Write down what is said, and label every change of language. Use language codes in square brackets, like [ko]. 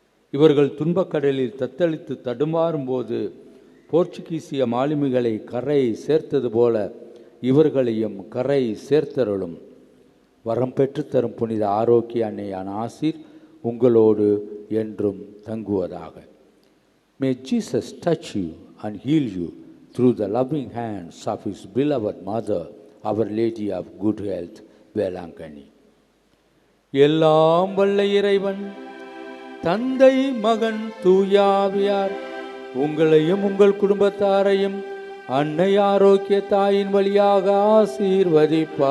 [ta] இவர்கள் துன்பக்கடலில் தத்தளித்து தடுமாறும்போது போர்ச்சுகீசிய மாலுமிகளை கரை சேர்த்தது போல இவர்களையும் கரை சேர்த்தருளும். வரம் பெற்றுத்தரும் புனித ஆரோக்கிய அன்னையான ஆசீர் உங்களோடு என்றும் தங்குவதாக. [en] May Jesus touch you and heal you through the loving hands of his beloved mother, Our Lady of Good Health, Velankanni. [ta] எல்லாம் வல்ல இறைவன் தந்தை மகன் தூயாவியார் உங்களையும் உங்கள் குடும்பத்தாரையும் அன்னை ஆரோக்கிய தாயின் வழியாக ஆசீர்வதிப்பாராக.